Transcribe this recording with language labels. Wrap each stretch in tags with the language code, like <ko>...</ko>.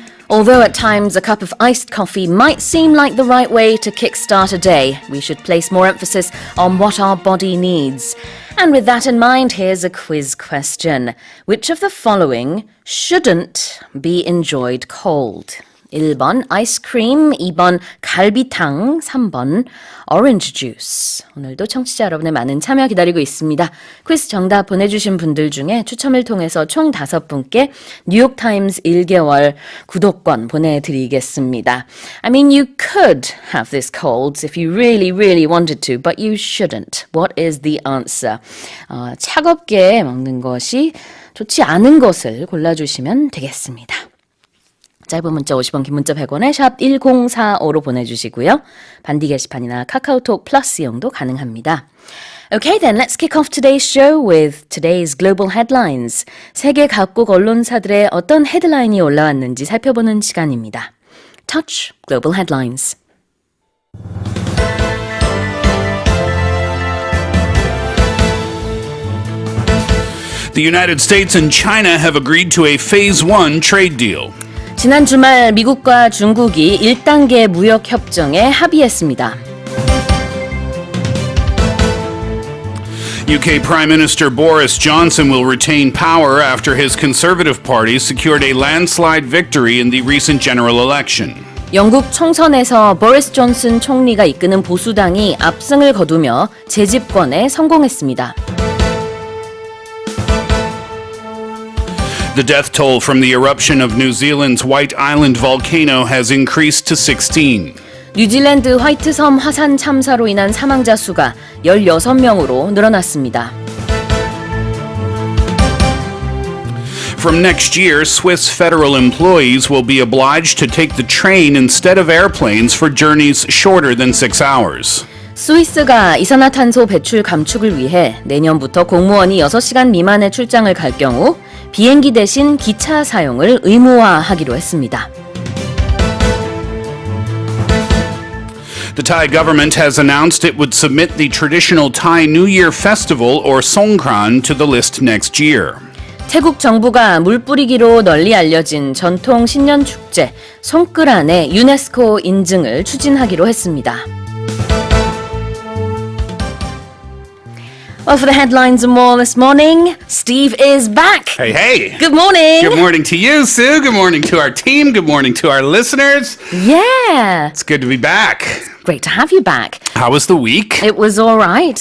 <en>Although at times a cup of iced coffee might seem like the right way to kickstart a day, we should place more emphasis on what our body needs. And with that in mind, here's a quiz question. Which of the following shouldn't be enjoyed cold?</en> <ko>1번 아이스크림, 2번 갈비탕, 3번 오렌지 주스. 오늘도 청취자 여러분의 많은 참여 기다리고 있습니다. 퀴즈 정답 보내주신 분들 중에 추첨을 통해서 총 5분께 뉴욕타임스 1개월 구독권 보내드리겠습니다.</ko> <en>I mean, you could have this cold if you really, really wanted to, but you shouldn't. What is the answer?</en> <ko>차갑게 먹는 것이 좋지 않은 것을 골라주시면 되겠습니다. 짧은 문자 50원, 긴 문자 100원에 샵 1045로 보내주시고요. 반디 게시판이나 카카오톡 플러스 이용도 가능합니다.</ko> <en>Okay, then let's kick off today's show with today's global headlines.</en> <ko>세계 각국 언론사들의 어떤 헤드라인이 올라왔는지 살펴보는 시간입니다.</ko> <en>Touch Global Headlines. The United States and China have agreed to a Phase 1 trade deal.</en> <ko>지난 주말 미국과 중국이 1단계 무역협정에 합의했습니다.</ko> <en>UK Prime Minister Boris Johnson will retain power after his Conservative Party secured a landslide victory in the recent general election.</en> <ko>영국 총선에서 보리스 존슨 총리가 이끄는 보수당이 압승을 거두며 재집권에 성공했습니다.</ko> <en>The death toll from the eruption of New Zealand's White Island volcano has increased to 16.</en> <ko>뉴질랜드 화이트섬 화산 참사로 인한 사망자 수가 16명으로 늘어났습니다.</ko> <en>From next year, Swiss federal employees will be obliged to take the train instead of airplanes for journeys shorter than 6 hours.</en> <ko>스위스가 이산화탄소 배출 감축을 위해 내년부터 공무원이 6시간 미만의 출장을 갈 경우 비행기 대신 기차 사용을 의무화하기로 했습니다.</ko> <en>The Thai government has announced it would submit the traditional Thai New Year festival or Songkran to the list next year.</en> <ko>태국 정부가 물뿌리기로 널리 알려진 전통 신년 축제 송크란의 유네스코 인증을 추진하기로 했습니다.</ko> <en>Well, for the headlines and more this morning, Steve is back. Hey, hey. Good morning. Good morning to you, Sue. Good morning to our team. Good morning to our listeners. Yeah. It's good to be back. Great to have you back. How was the week? It was all right.</en>